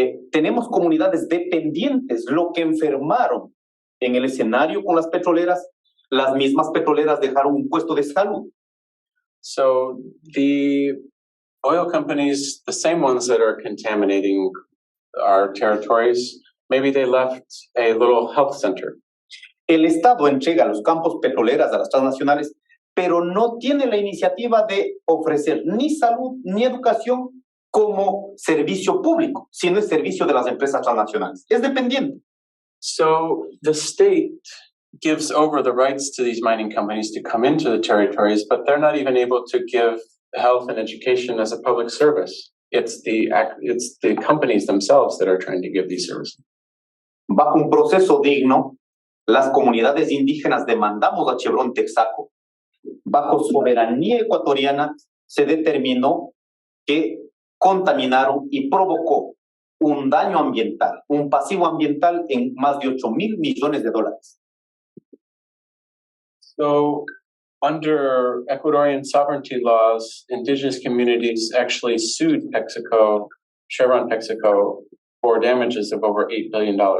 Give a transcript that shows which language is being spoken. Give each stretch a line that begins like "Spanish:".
Spanish: Tenemos comunidades dependientes, lo que enfermaron en el escenario con las petroleras, las mismas petroleras dejaron un puesto de salud.
English: So the oil companies, the same ones that are contaminating our territories, maybe they left a little health center.
Spanish: El Estado entrega los campos petroleras a las transnacionales, pero no tiene la iniciativa de ofrecer ni salud ni educación como servicio público, sino es servicio de las empresas transnacionales. Es dependiente.
English: So the state gives over the rights to these mining companies to come into the territories, but they're not even able to give health and education as a public service. It's the companies themselves that are trying to give these services.
Spanish: Bajo un proceso digno, las comunidades indígenas demandamos a Chevron Texaco. Bajo soberanía ecuatoriana se determinó que contaminaron y provocó un daño ambiental, un pasivo ambiental en más de 8,000 millones de dólares.
English: So, under Ecuadorian sovereignty laws, indigenous communities actually sued Texaco, Chevron Texaco, for damages of over $8 billion.